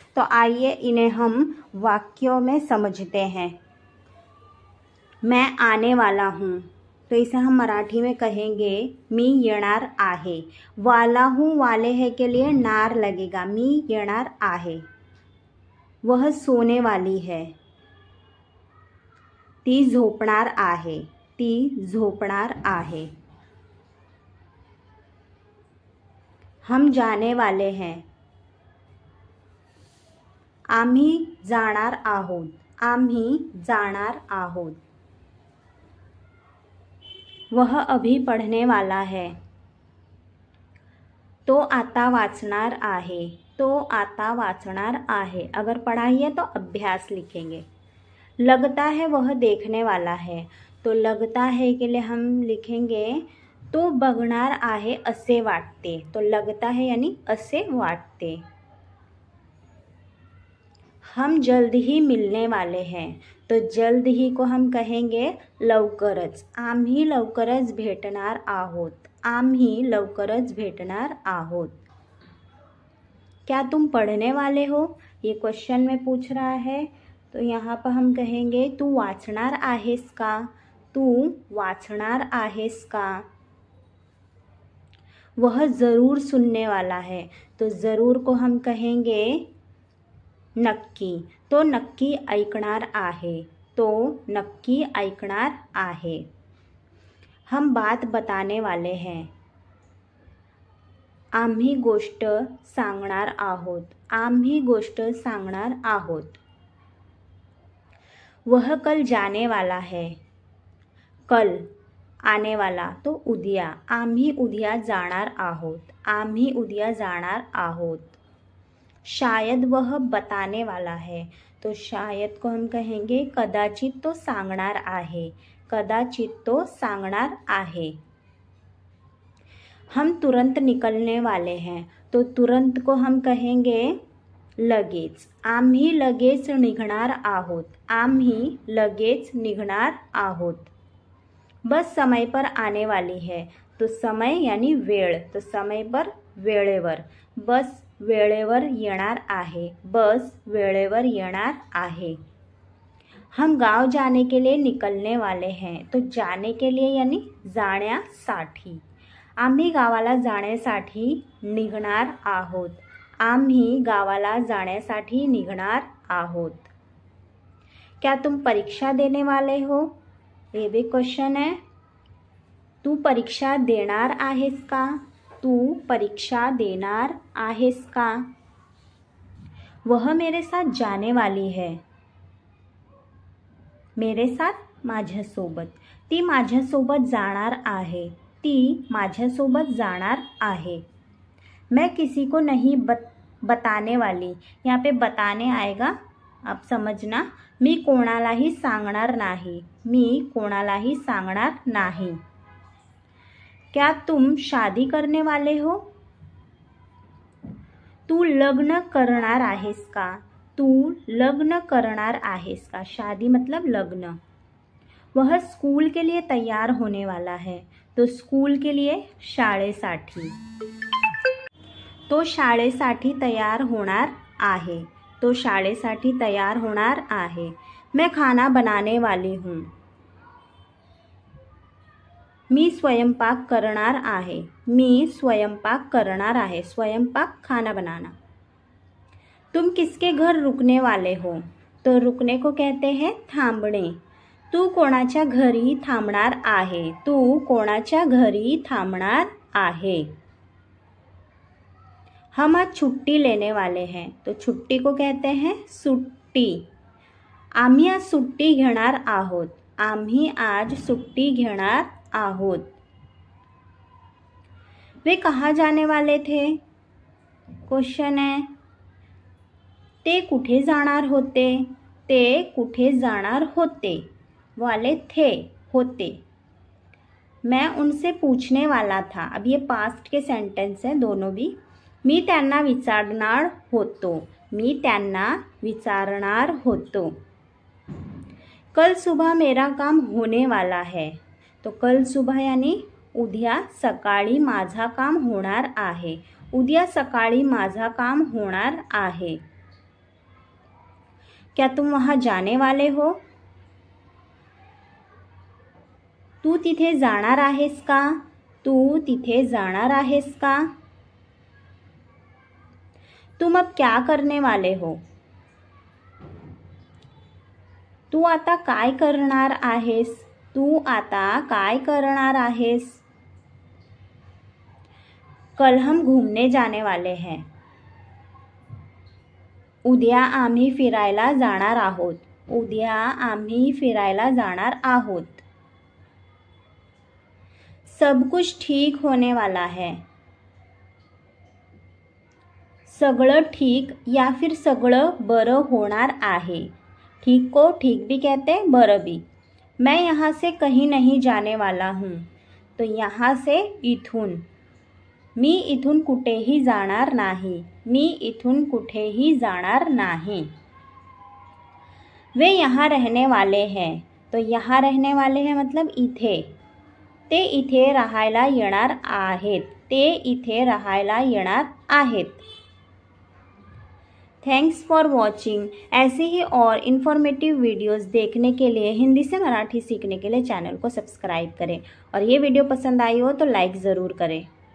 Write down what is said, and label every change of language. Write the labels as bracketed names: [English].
[Hindi] तो आइए इन्हें हम वाक्यों में समझते हैं। मैं आने वाला हूँ, तो इसे हम मराठी में कहेंगे [Marathi] मी येणार आहे। [Hindi] वाला हूँ, वाले है के लिए नार लगेगा, [Marathi] मी येणार आहे। [Hindi] वह सोने वाली है, [Marathi] ती झोपणार आहे, ती झोपणार आहे। [Hindi] हम जाने वाले हैं, [Marathi] आम्ही जाणार आहोत, आम्ही जाणार आहोत। [Hindi] वह अभी पढ़ने वाला है, [Marathi] तो आता वाचणार आहे, तो आता वाचणार आहे। [Hindi] अगर पढ़ाई है तो अभ्यास लिखेंगे। लगता है वह देखने वाला है, तो लगता है के लिए हम लिखेंगे [Marathi] तो बघणार आहे असे वाटते। [Hindi] तो लगता है यानी [Marathi] असे वाटते। [Hindi] हम जल्द ही मिलने वाले हैं, तो जल्द ही को हम कहेंगे लवकरच। [Marathi] आम्ही लवकरच भेटणार आहोत, आम्ही लवकरच भेटणार आहोत। [Hindi] क्या तुम पढ़ने वाले हो, ये क्वेश्चन में पूछ रहा है। तो यहाँ पर हम कहेंगे [Marathi] तू वाचणार आहेस का, तू वाचणार आहेस का। [Hindi] वह ज़रूर सुनने वाला है, तो ज़रूर को हम कहेंगे नक्की, [Marathi] तो नक्की ऐकणार आहे, [Hindi] तो नक्की ऐकणार आहे। हम बात बताने वाले हैं, [Marathi] आम्ही गोष्ट सांगणार आहोत, आम्ही गोष्ट सांगणार आहोत। [Hindi] वह कल जाने वाला है, कल आने वाला तो उद्या, [Marathi] आम्ही उद्या जाणार आहोत, [Hindi] आम्ही उद्या जाणार आहोत। शायद वह बताने वाला है, तो शायद को हम कहेंगे [Marathi] कदाचित तो सांगणार आहे, [Hindi] कदाचित तो सांगणार आहे। हम तुरंत निकलने वाले हैं, तो तुरंत को हम कहेंगे लगेच। [Marathi] आम्ही लगेच निघणार आहोत, आम्ही लगेच निघणार आहोत। [Hindi] बस समय पर आने वाली है, तो समय यानी वेळ, तो समय पर वेळेवर। [Marathi] बस वेळेवर येणार आहे, बस वेळेवर येणार आहे। [Hindi] हम गांव जाने के लिए निकलने वाले हैं, तो जाने के लिए यानी जाण्यासाठी। [Marathi] आम्ही गावाला जाण्यासाठी निघणार आहोत, आम्ही गावाला जाण्यासाठी निघणार आहोत। [Hindi] क्या तुम परीक्षा देने वाले हो, ये भी क्वेश्चन है। [Marathi] तू परीक्षा देणार आहेस का, तू परीक्षा देणार आहेस का। [Hindi] वह मेरे साथ जाने वाली है, मेरे साथ [Marathi] माझ्यासोबत, ती माझ्यासोबत जाणार आहे, ती माझ्यासोबत जाणार आहे। [Hindi] मैं किसी को नहीं बताने वाली, यहाँ पे बताने आएगा, आप समझना। [Marathi] मी कोणालाही सांगणार नाही, मी कोणालाही सांगणार नाही। [Hindi] क्या तुम शादी करने वाले हो, [Marathi] तू लग्न करणार आहेस का, तू लग्न करणार आहेस का। [Hindi] शादी मतलब लग्न। वह स्कूल के लिए तैयार होने वाला है, तो स्कूल के लिए शाळेसाठी, [Marathi] तो शाळेसाठी तयार होणार आहे, [Hindi] तो शाळेसाठी तयार होणार आहे। मैं खाना बनाने वाली हूँ, [Marathi] मी स्वयंपाक करणार आहे, मी स्वयंपाक करणार आहे। [Hindi] स्वयंपाक खाना बनाना। तुम किसके घर रुकने वाले हो, तो रुकने को कहते हैं थांबणे। [Marathi] तू कोणाच्या घरी थांबणार आहे, तू कोणाच्या घरी थांबणार आहे। [Hindi] हम आज छुट्टी लेने वाले हैं, तो छुट्टी को कहते हैं सुट्टी। [Marathi] आम्ही आज सुट्टी घेणार आहोत, आम्ही आज सुट्टी घेणार आहोत। [Hindi] वे कहाँ जाने वाले थे? क्वेश्चन है। [Marathi] ते कुठे जाणार होते? ते कुठे जाणार होते वाले थे, होते। [Hindi] मैं उनसे पूछने वाला था। अब ये पास्ट के सेंटेंस है दोनों भी। [Marathi] मी त्यांना विचारणार होतो, मी त्यांना विचारणार होतो। [Hindi] कल सुबह मेरा काम होने वाला है। तो कल सुबह यानी [Marathi] उद्या सकाळी माझा काम होणार आहे, उद्या सकाळी माझा काम होणार आहे। [Hindi] क्या तुम वहाँ जाने वाले हो? [Marathi] तू तिथे जाणार आहेस का? तू तिथे जाणार आहेस का? [Hindi] तुम अब क्या करने वाले हो? [Marathi] तू आता काय करणार आहेस? तू आता काय करणार आहेस? [Hindi] कल हम घूमने जाने वाले हैं। [Marathi] उद्या आम्ही फिरायला जाणार आहोत, उद्या आम्ही फिरायला जाणार आहोत। [Hindi] सब कुछ ठीक होने वाला है। [Marathi] सगळं ठीक या फिर सगळं बरं होणार आहे। [Hindi] ठीक को ठीक भी कहते हैं, बरं भी। मैं यहाँ से कहीं नहीं जाने वाला हूँ। तो यहाँ से इथून। [Marathi] मी इथून कुठेही जाणार नाही, मी इथून कुठेही जाणार नाही। [Hindi] वे यहाँ रहने वाले हैं। तो यहाँ रहने वाले हैं मतलब इथे। [Marathi] ते इथे राहायला येणार आहेत, ते इथे राहायला येणार आहेत। [English] Thanks for watching. [Hindi] ऐसे ही और इन्फॉर्मेटिव वीडियोस देखने के लिए, हिंदी से मराठी सीखने के लिए चैनल को सब्सक्राइब करें और ये वीडियो पसंद आई हो तो लाइक ज़रूर करें।